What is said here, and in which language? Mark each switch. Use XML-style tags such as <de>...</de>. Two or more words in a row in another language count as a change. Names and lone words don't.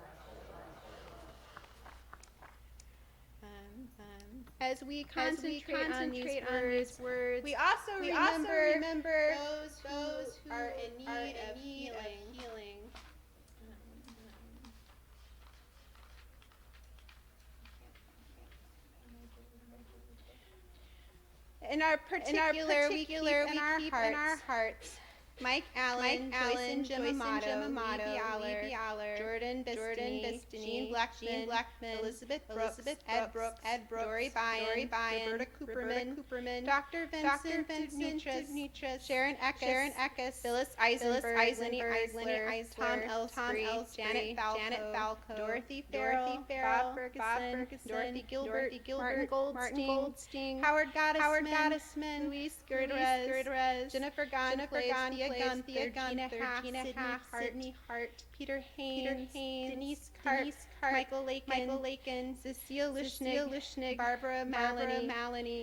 <en>As we concentrate on these words, we also remember those who are in need of healing. In our particular, we keep in our hearts Mike Allen, Joyce Yamamoto, Lee Aller, Jordan Bistany, Jean Blackman, Elizabeth Brooks, Ed Brooks, Dory Byen, Roberta Cooperman, Dr. Vincent Dubnitras, Sharon Eckes, Phyllis Eisenberg, Lenny Eisler, Tom Elsbury, Janet Falco, Dorothy Farrell, Bob Ferguson, Dorothy Gilbert, Martin Goldstein, Howard Gottesman, Luis Gerdrez, Jennifer Gonflays, Thea Gunther, Sydney Hart, Peter Haynes, Denise Cart, Michael Lakin, Cecile Lushnig, Barbara Maloney,</en>